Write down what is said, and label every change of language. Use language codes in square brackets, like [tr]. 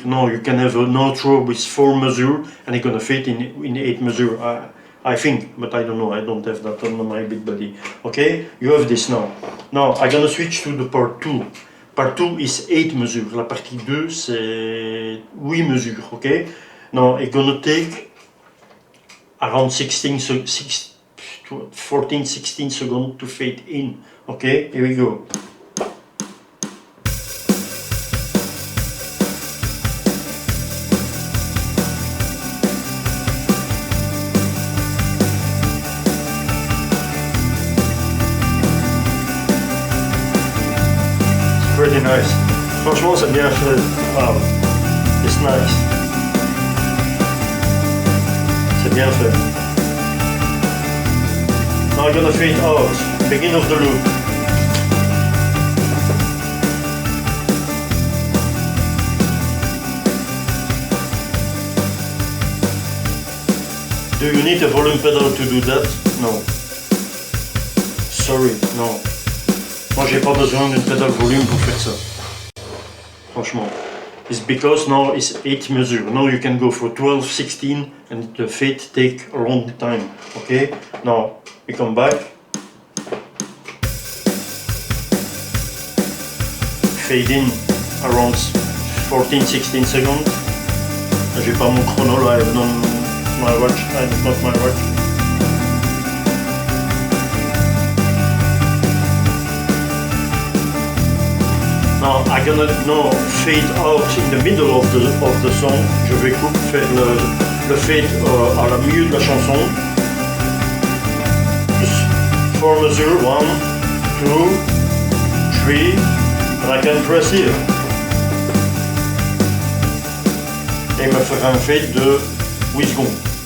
[en] No, you can have an outro with 4 measures and it's gonna fade in 8 measures. I think, but I don't know. I don't have that on my beat buddy. Okay, you have this now. Now I'm gonna switch to the part 2. Part 2 is 8 mesures. [fr] La partie 2 c'est 8 mesures, ok? [en] Now it's gonna take around 14-16 seconds to fade in. Okay, here we go. Pretty nice. [fr] Franchement, c'est bien fait. [en] Wow, it's nice. [fr] C'est bien fait. [en] Now I'm gonna fade out. Beginning of the loop. Do you need a volume pedal to do that? No. sorry, non. [fr] Moi j'ai pas besoin d'une pédale volume pour faire ça. Franchement. [en] It's because now it's 8 mesures. Now you can go for 12, 16 and the fade take a long time. Okay? Now we come back. Fade in around 14-16 seconds. [fr] J'ai pas mon chrono là, [en] I have not my watch. Now I'm gonna now fade out in the middle of the song. [fr] Je vais faire le fade à la milieu de la chanson. [en] Just 4 mesures, 1, 2, 3, and I can press here. [fr] Et me faire un fade de 8 secondes.